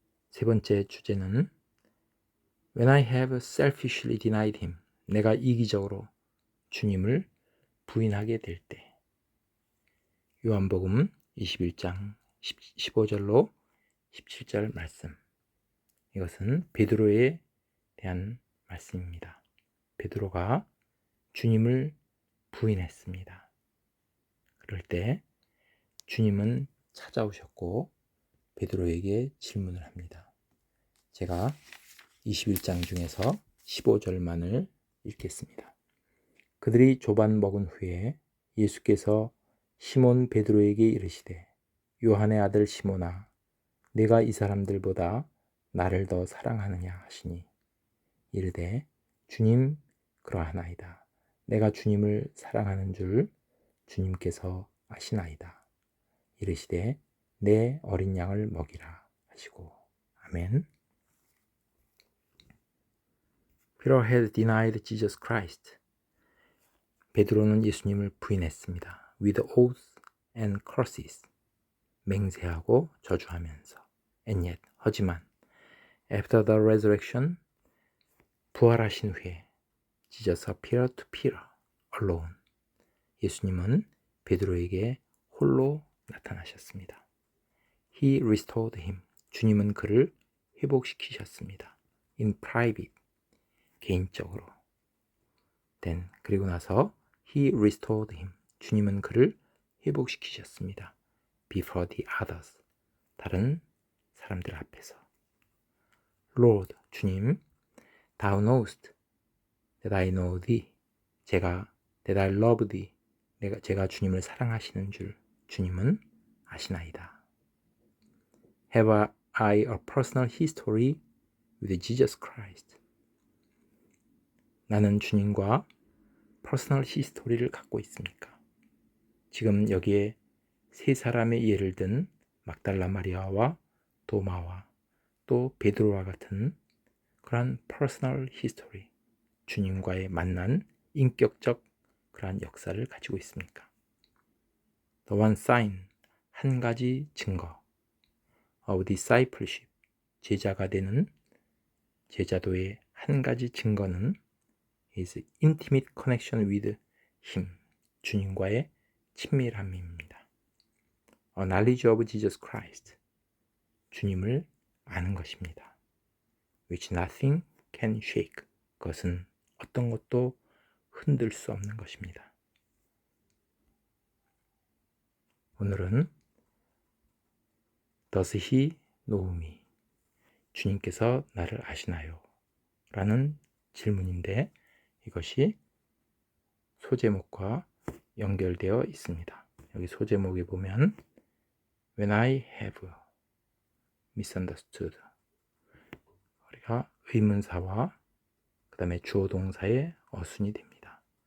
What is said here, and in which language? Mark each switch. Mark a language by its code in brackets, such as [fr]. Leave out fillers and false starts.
[ko] 세 번째 주제는 [en] When I have selfishly denied him. [ko] 내가 이기적으로 주님을 부인하게 될 때. 요한복음 21장 15절로 17절 말씀. 이것은 베드로에 대한 말씀입니다. 베드로가 주님을 부인했습니다. 그럴 때 주님은 찾아오셨고 베드로에게 질문을 합니다. 제가 21장 중에서 15절만을 읽겠습니다. 그들이 조반 먹은 후에 예수께서 시몬 베드로에게 이르시되 요한의 아들 시몬아 네가 이 사람들보다 나를 더 사랑하느냐 하시니 이르되 주님 그러하나이다. 내가 주님을 사랑하는 줄 주님께서 아시나이다. 이르시되 내 어린 양을 먹이라 하시고. 아멘. [en] Peter had denied Jesus Christ. [ko] 베드로는 예수님을 부인했습니다. [en] With oaths and curses. [ko] 맹세하고 저주하면서. [en] And yet, [ko] 하지만 [en] after the resurrection, [ko] 부활하신 후에 [en] Jesus appeared to Peter alone. [ko] 예수님은 베드로에게 홀로 나타나셨습니다. [en] He restored him. [ko] 주님은 그를 회복시키셨습니다. [en] In private. [ko] 개인적으로. [en] Then, [ko] 그리고 나서 [en] He restored him. [ko] 주님은 그를 회복시키셨습니다. [en] Before the others. [ko] 다른 사람들 앞에서. [en] Lord, [ko] 주님, [en] Thou knowest that I know thee. that I love thee. [ko] 제가 주님을 사랑하시는 줄 주님은 아시나이다. [en] Have I a personal history with Jesus Christ? [ko] 나는 주님과 퍼스널 히스토리를 갖고 있습니까? 지금 여기에 세 사람의 예를 든 막달라 마리아와 도마와 또 베드로와 같은 그러한 퍼스널 히스토리, 주님과의 만난 인격적 그러한 역사를 가지고 있습니까? [en] The one sign, [ko] 한 가지 증거 [en] of discipleship, [ko] 제자가 되는 제자도의 한 가지 증거는 [en] is intimate connection with him, [ko] 주님과의 친밀함입니다. [en] A knowledge of Jesus Christ, [ko] 주님을 아는 것입니다. [en] Which nothing can shake, [ko] 그것은 어떤 것도 흔들 수 없는 것입니다. 오늘은 [en] Does he know me? [ko] 주님께서 나를 아시나요? 라는 질문인데 이것이 소제목과 연결되어 있습니다. 여기 소제목에 보면 [en] When I have misunderstood, [ko] 우리가 의문사와 그 다음에 주어 동사의 어순이 됩니다.